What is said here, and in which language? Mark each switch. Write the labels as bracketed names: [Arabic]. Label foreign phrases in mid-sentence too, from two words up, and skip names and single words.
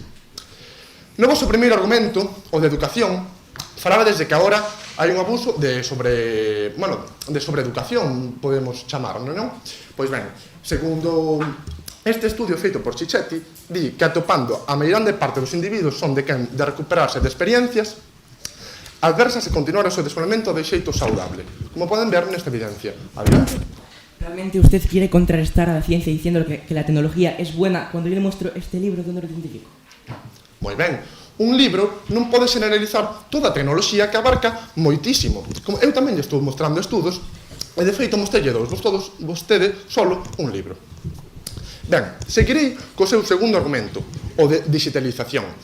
[Galician] No vosso primeiro argumento, o de educación, falaba desde que agora hai un abuso de sobreeducación, podemos chamarlo, non? Pois ben, segundo este estudio feito por Cicchetti, di que atopando a meirande parte dos individuos son de quen de recuperarse de experiencias adversas e continuar o seu desenvolvemento de xeito saudable, como poden ver nesta evidencia. Adiante. [Spanish] ¿Realmente usted quiere contrarrestar a la ciencia diciendo que la tecnología es buena cuando yo le muestro este libro de un científico? [Galician] Moi ben, un libro non pode generalizar toda a tecnoloxía que abarca moitísimo. Como eu tamén lle estou mostrando estudos, e de feito mostrelle vostede solo un libro. Ben, seguirei co seu segundo argumento, o de digitalización.